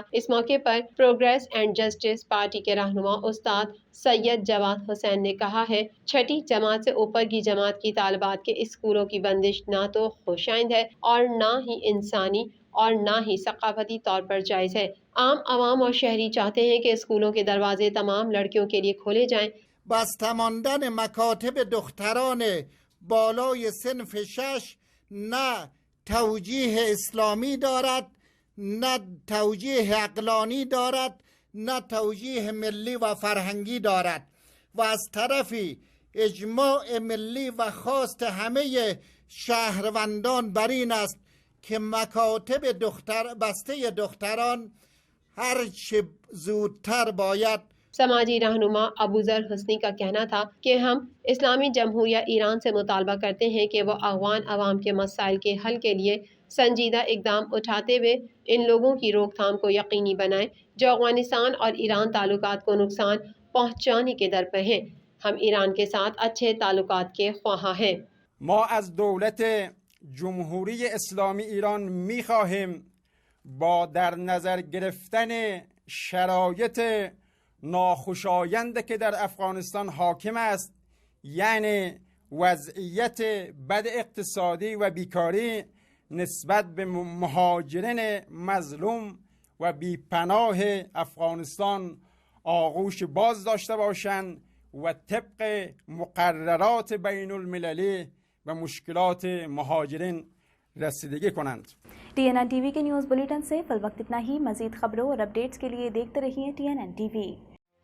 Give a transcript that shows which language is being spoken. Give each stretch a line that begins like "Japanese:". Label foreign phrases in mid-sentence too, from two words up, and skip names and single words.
Urdu: اس موقع پر پروگریس اینڈ جسٹس پارٹی کے رہنما استاد سید جواد حسین نے کہا ہے، چھٹی جماعت سے اوپر کی جماعت کی طالبات کے اسکولوں کی بندش نہ تو خوشائند ہے اور نہ ہی انسانی اور نہ ہی ثقافتی طور پر جائز ہے۔ عام عوام اور شہری چاہتے ہیں کہ اسکولوں کے دروازے تمام لڑکیوں کے لیے کھولے جائیں۔
Persian: بسته ماندن مکاتب دختران بالای صنف 6 نه توجیه اسلامی دارد، نه توجیه عقلانی دارد، نه توجیه ملی و فرهنگی دارد و از طرفی اجماع ملی و خواست همه شهروندان بر این است که مکاتب بسته دختران هر چه زودتر باید
Urdu: سماجی رہنما ابوذر حسنی کا کہنا تھا کہ ہم اسلامی جمہوریہ ایران سے مطالبہ کرتے ہیں کہ وہ افغان عوام کے مسائل کے حل کے لیے سنجیدہ اقدام اٹھاتے ہوئے ان لوگوں کی روک تھام کو یقینی بنائیں جو افغانستان اور ایران تعلقات کو نقصان پہنچانے کے در پہ ہیں۔ ہم ایران کے ساتھ اچھے تعلقات کے خواہاں ہیں۔
Persian: ما از دولت جمهوری اسلامی ایران می‌خواهیم با در نظر گرفتن شرایط ناخوشایند که در افغانستان حاکم است، یعنی وضعیت بد اقتصادی و بیکاری نسبت به مهاجرین مظلوم و بیپناه افغانستان آغوش باز داشته باشند و طبق مقررات بین المللی و مشکلات مهاجرین رسیدگی کنند.
Urdu: TNN TV کے
English: news bulletin
Urdu: سے فی الوقت اتنا ہی. مزید خبروں اور اپڈیٹس کے لیے دیکھتے رہیے TNN TV.